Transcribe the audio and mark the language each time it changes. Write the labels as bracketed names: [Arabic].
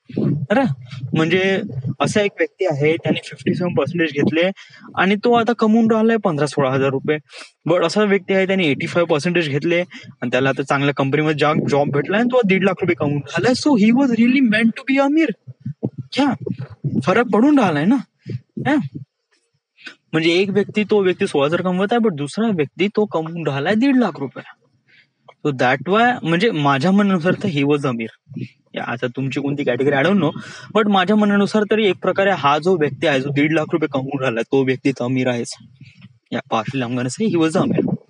[Marathi] बरं, म्हणजे असा एक व्यक्ती आहे, त्याने 57% घेतले आणि तो आता कमवून राहिलाय 15-16 हजार रुपये. बट असा व्यक्ती आहे, त्याने 85% घेतले आणि त्याला आता चांगल्या कंपनीमध्ये जॉब भेटलाय आणि तो 1.5 लाख रुपये कमवून राहिलाय. [English] So he was really meant to be अमीर. [Marathi] फरक पडून राहिलाय ना. म्हणजे एक व्यक्ती 16,000 कमवत आहे, बट दुसरा व्यक्ती तो कमवून राहिलाय 1.5 लाख रुपये. सो दॅट वाय, म्हणजे माझ्या म्हणण्यानुसार तर ही वॉज अमीर. आता तुमची कोणती category [English] I don't know, [Marathi] but माझ्या म्हणण्यानुसार तरी एक प्रकारे हा जो व्यक्ती आहे, जो 1.5 लाख रुपये कमवून राहिला, तो व्यक्ती तर अमीर आहेच. [English] Partially I am gonna say he was अमीर.